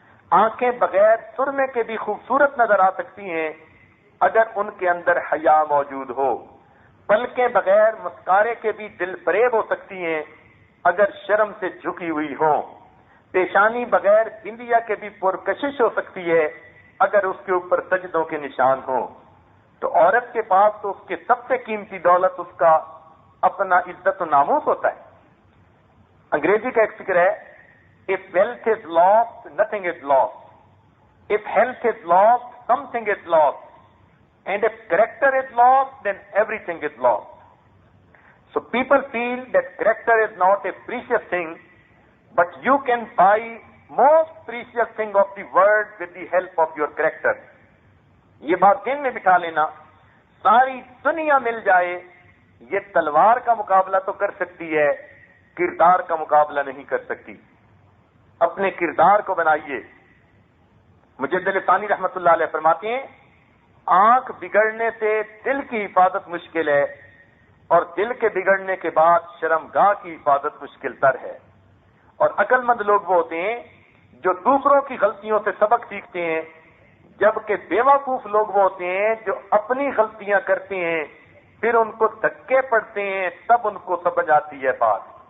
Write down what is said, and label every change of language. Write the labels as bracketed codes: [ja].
[ur] آنکھیں بغیر سرمے کے بھی خوبصورت نظر آ سکتی ہیں اگر ان کے اندر حیا موجود ہو۔ پلکیں بغیر مسکارے کے بھی دل فریب ہو سکتی ہیں اگر شرم سے جھکی ہوئی ہوں۔ پیشانی بغیر بندیا کے بھی پرکشش ہو سکتی ہے اگر اس کے اوپر سجدوں کے نشان ہوں۔ تو عورت کے پاس تو اس کے سب سے قیمتی دولت اس کا اپنا عزت و ناموس ہوتا ہے۔ انگریزی کا ایک فکر ہے، [en] if wealth is lost, nothing is lost. If health is lost, something is lost. And if character is lost, then everything is lost. So people feel that character is not a precious thing, but you can buy most precious thing of the world with the help of your character. [ur] یہ بات ذہن میں بٹھا لینا، ساری دنیا مل جائے یہ تلوار کا مقابلہ تو کر سکتی ہے، کردار کا مقابلہ نہیں کر سکتی۔ اپنے کردار کو بنائیے۔ مجدد ثانی رحمت اللہ علیہ فرماتے ہیں، آنکھ بگڑنے سے دل کی حفاظت مشکل ہے، اور دل کے بگڑنے کے بعد شرمگاہ کی حفاظت مشکل تر ہے۔ اور عقل مند لوگ وہ ہوتے ہیں جو دوسروں کی غلطیوں سے سبق سیکھتے ہیں، جبکہ بے وقوف لوگ وہ ہوتے ہیں جو اپنی غلطیاں کرتے ہیں پھر ان کو دھکے پڑتے ہیں تب ان کو سمجھ آتی ہے بات۔